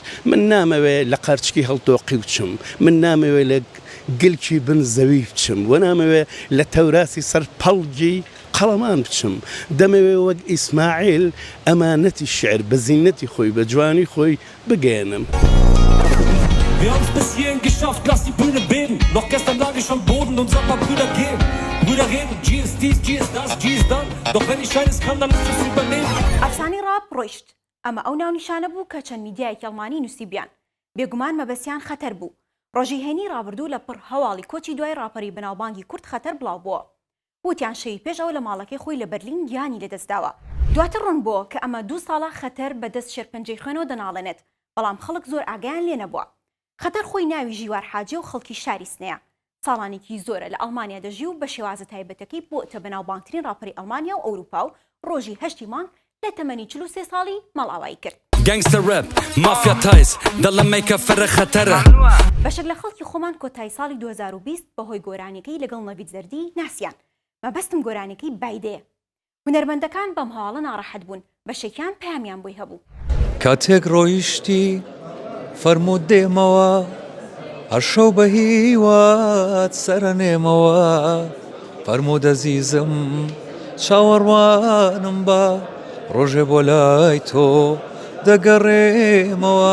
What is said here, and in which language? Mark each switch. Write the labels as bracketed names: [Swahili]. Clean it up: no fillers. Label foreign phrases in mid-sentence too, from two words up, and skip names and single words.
[Central Kurdish] من نامەوێ لە قەرچکی هەڵتۆقی بچم، من نامەوێ لە گلکی بن زەوی بچم، و نامەوێ لە تەوراسی سەر پەڵگی قەڵەمان بچم. دەمەوێ وەک ئیسماعیل ئەمانەتی شعر بە زینەتی خۆی بە جوانی خۆی بگەێنم. [German] Wir haben's bis hierhin geschafft, lass die Bühne beben. Noch gestern lag ich am Boden und sag mal Brüder gehen. Brüder reden, G ist dies, G ist das, G ist dann. Doch wenn ich eines kann, dann ist es übernehmen. [Central Kurdish] ئەفسانی ڕاپ ڕۆیشت. ئەمە ئەو ناونیشانە بوو کە چەند میدیایەکی ئەڵمانی نووسیبیان. بێگومان مەبەستیان خەتەر بوو. ڕۆژی هێنی ڕابردوو لە پڕ هەواڵی کۆچی دوای ڕاپەری بەناوبانگی کورد خەتەر بڵاو بووە. وتیان شەوی پێش ئەو لە ماڵەکەی خۆی لە بەرلین گیانی لەدەستداوە. دواتر ڕوون بووە کە ئەمە 2 ساڵە خەتەر بەدەست شێرپەنجەی خوێنەوە دەناڵێنێت، بەڵام خەڵک زۆر ئاگایان لێ نەبووە. خەتەر خۆی ناوی ژیوار حاجێ و خەڵکی شاری سنەیە. ساڵانێکی زۆرە لە ئەڵمانیا دەژی و بە شێوازە تایبەتەکەی بۆتە بەناوبانگترین ڕاپەری ئەڵمانیا و ئەوروپا و ڕۆژی 8 مانگ لە تەمەنی 43 ساڵی مەڵاوایی کرد. [English] Gangster rap, mafia ties, [Central Kurdish] دڵە مەیکە فەرە خەتەرە. بەشێک لە خەڵکی خۆمان کۆتایی ساڵی 2020 بەهۆی گۆرانیەکەی لەگەڵ نەڤید زەردی ناسیان. مەبەستم گۆرانیەکەی بایدەیە. هونەرمەندەکان بەم هەواڵە ناڕەحەت بوون، بەشێکیان پەیامیان بۆی هەبوو. کاتێک ڕۆیشتی فەرموود دێمەوە هەرشەو بە هیوات سەرەنێمەوە فەرموود ئەزیزم چاوەڕوانم بە ڕۆژێ بۆ لای تۆ دەگەڕێمەوە.